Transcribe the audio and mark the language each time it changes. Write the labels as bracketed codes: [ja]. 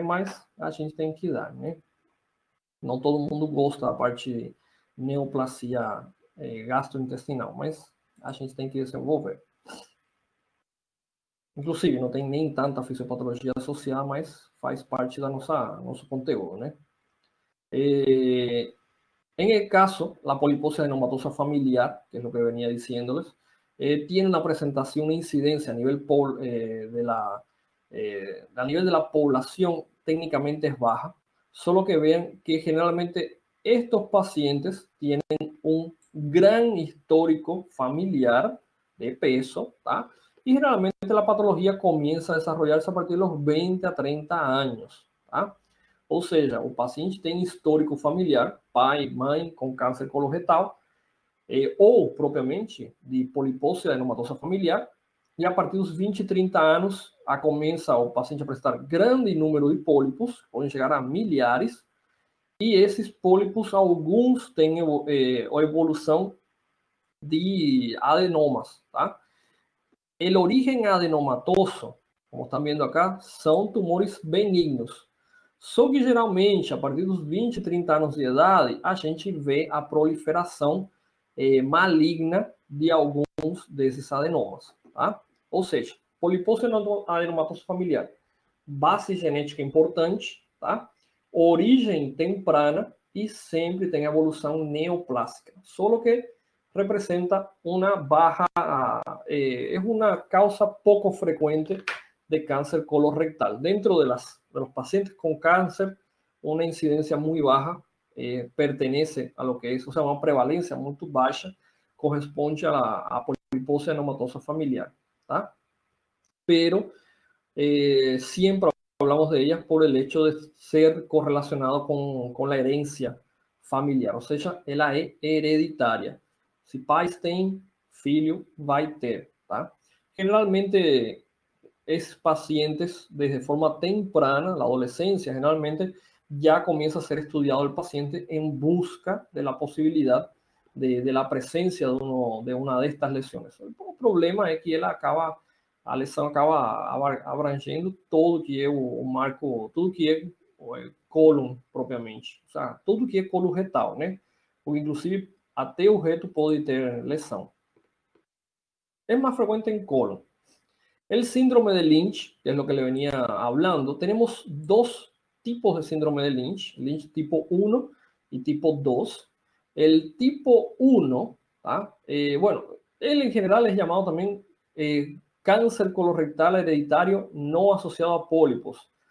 [pt] Mas a gente tem que dar, né? Não todo mundo gosta da parte de neoplasia gastrointestinal, mas a gente tem que desenvolver. Inclusive, não tem nem tanta fisiopatologia associada, mas faz parte da nosso conteúdo, né? [es] En el caso, la poliposis adenomatosa familiar, que es lo que venía diciéndoles, tiene una presentación, una incidencia a nivel de la población técnicamente es baja, solo que vean que generalmente estos pacientes tienen un gran histórico familiar de peso, ¿tá? Y generalmente la patología comienza a desarrollarse a partir de los 20 a 30 años, ¿tá? [pt] Ou seja, o paciente tem histórico familiar, pai, mãe com câncer coloretal, ou propriamente de poliposis adenomatosa familiar, e a partir dos 20 e 30 anos, começa o paciente a apresentar grande número de pólipos, podem chegar a milhares, e esses pólipos, alguns têm a evolução de adenomas, tá? O origen adenomatoso, como estão vendo acá, são tumores benignos. Só que geralmente, a partir dos 20, 30 anos de idade, a gente vê a proliferação maligna de alguns desses adenomas, tá? Ou seja, poliposis adenomatosa familiar, base genética importante, tá? Origem temprana e sempre tem evolução neoplásica. Só que [es] representa una baja, es una causa poco frecuente de cáncer colorectal. Dentro de los pacientes con cáncer, una incidencia muy baja pertenece a lo que es, o sea, una prevalencia muy baja, corresponde a poliposis adenomatosa familiar, ¿tá? Pero siempre hablamos de ellas por el hecho de ser correlacionado con la herencia familiar, [pt] ou seja, ela é hereditária. Se pais têm, filho vai ter, tá? [es] Generalmente, [pt] esses pacientes, [es] desde forma temprana, la adolescencia, generalmente ya comienza a ser estudiado el paciente en busca de la posibilidad de la presencia de una de estas lesiones. El problema es que [pt] a lesão acaba abrangendo todo que é o marco, tudo que é o cólon propriamente, ou seja, tudo que é colo retal, né? Ou inclusive até o reto pode ter lesão. É mais frecuente em cólon. [es] El síndrome de Lynch, que es lo que le venía hablando, tenemos dos tipos de síndrome de Lynch, Lynch tipo 1 y tipo 2. El tipo 1, bueno, él en general es llamado también cáncer colorectal hereditario no asociado a pólipos.